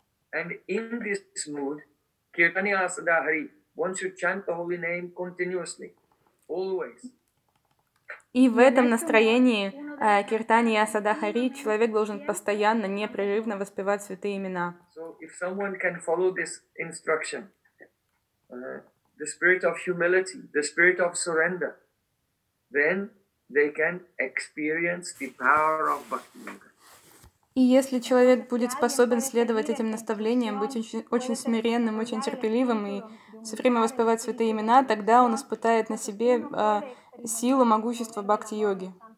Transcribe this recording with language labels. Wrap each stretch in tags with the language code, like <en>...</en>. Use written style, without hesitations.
<en>And in this mood, Kirtani Asada Hari, one should chant the holy name continuously, always.</en> <ru>И в этом настроении Киртани Асада Хари человек должен постоянно, непрерывно воспевать святые имена.</ru> <en>So if someone can follow this instruction, the spirit of humility, the spirit of surrender, then they can experience the power of Bhakti Yoga.</en> <ru>И если человек будет способен следовать этим наставлениям, быть очень, очень смиренным, очень терпеливым и все время воспевать святые имена, тогда он испытает на себе силу, могущество бхакти-йоги.</ru>